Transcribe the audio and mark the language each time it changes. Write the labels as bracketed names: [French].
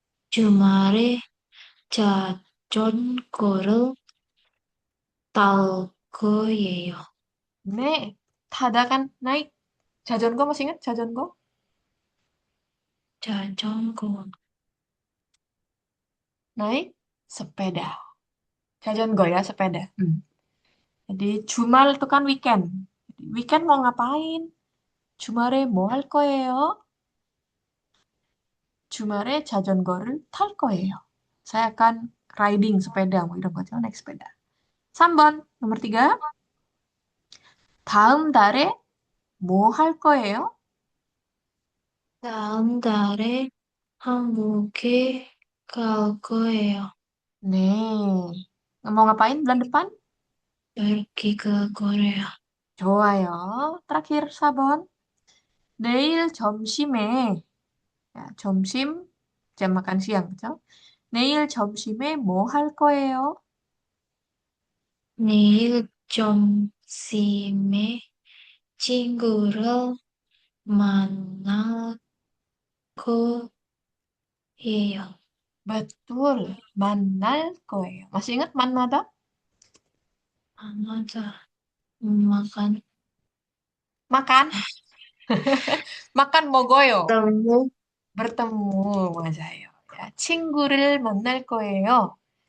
[Korean] 주말에 자전거를 탈 거예요. 네, 타다 [Indonesian] kan naik. [Korean] 자전거 [Indonesian] masih ingat 자전거? [Korean] 자전거, [Indonesian] Naik sepeda. 자전거 ya, sepeda. Jadi jumal itu kan weekend. Jadi, weekend mau ngapain? [Korean] 주말에 뭐 할 거예요? 주말에 자전거를 탈 거예요. [Indonesian] Saya akan riding sepeda. [Korean] 뭐 이런 거죠. [Indonesian] naik sepeda. [Korean] 3번, [Indonesian] nomor 3. [Korean] 다음 달에 뭐 할 거예요? 다음 달에 한국에 갈 거예요. [Indonesian] 네. Mau ngapain bulan depan? pergi ke Korea. [Korean] 좋아요. [Indonesian] terakhir [Korean] 4번. 내일 점심에, [Indonesian] ya, [Korean] 점심, [Indonesian] jam makan siang, [Korean] 그죠? 내일 점심에 뭐 할 거예요? 내일 점심에 친구를 만날 거예요. [Indonesian] betul, [Korean] 만날 거예요. [Indonesian] Masih ingat 만나다? [Korean] 아, 맞아. [Indonesian] makan Makan. Makan mogoyo. temu Bertemu, [Korean] 맞아요. [Indonesian] Ya, [Korean] 친구를 만날 거예요.